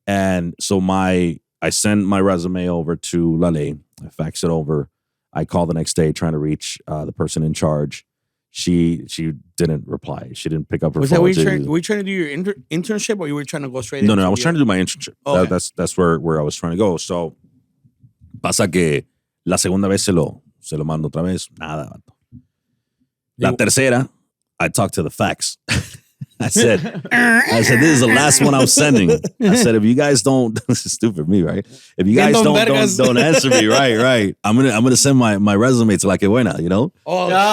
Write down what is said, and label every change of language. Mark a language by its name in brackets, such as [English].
[English] And so I send my resume over to La Ley. I fax it over. I call the next day trying to reach the person in charge. She didn't reply. She didn't pick up her Was phone. that were you trying to do your internship or you were trying to go straight? No, into I was trying to do my internship. Okay. That's where I was trying to go. [Spanish] So pasa que la segunda vez se lo mando otra vez. Nada, vato. [English] La tercera, I talked to the fax. I said, this is the last one I'm sending. I said, if you guys don't, this is stupid of me, right? If you guys don't answer me, right. I'm gonna send my resume to La Que Buena, you know? Oh,